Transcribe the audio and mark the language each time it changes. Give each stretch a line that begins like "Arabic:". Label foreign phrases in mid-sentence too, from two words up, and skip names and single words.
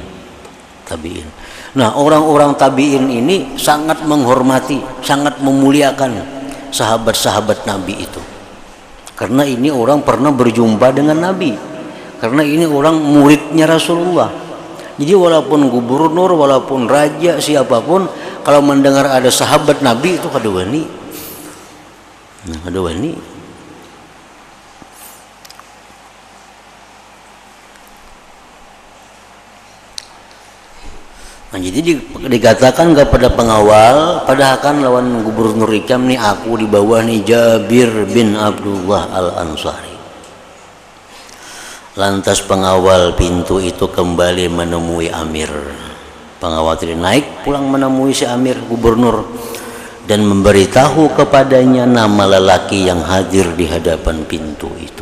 Indonesian: Nah, orang-orang tabi'in ini sangat menghormati, sangat memuliakan sahabat-sahabat Nabi itu. Karena ini orang pernah berjumpa dengan Nabi. Karena ini orang muridnya Rasulullah. Jadi walaupun gubernur, walaupun raja, siapapun, kalau mendengar ada sahabat Nabi itu
Banjar: kada wani.
Indonesian: Nah,
Banjar: kada wani.
Indonesian: Nah, jadi dikatakan kepada pengawal, padahal kan lawan gubernur ikam nih, aku di bawah nih Jabir bin Abdullah Al-Ansari. Lantas pengawal pintu itu kembali menemui amir. Pengawal tadi naik pulang menemui si amir gubernur dan memberitahu kepadanya nama lelaki yang hadir di hadapan pintu itu.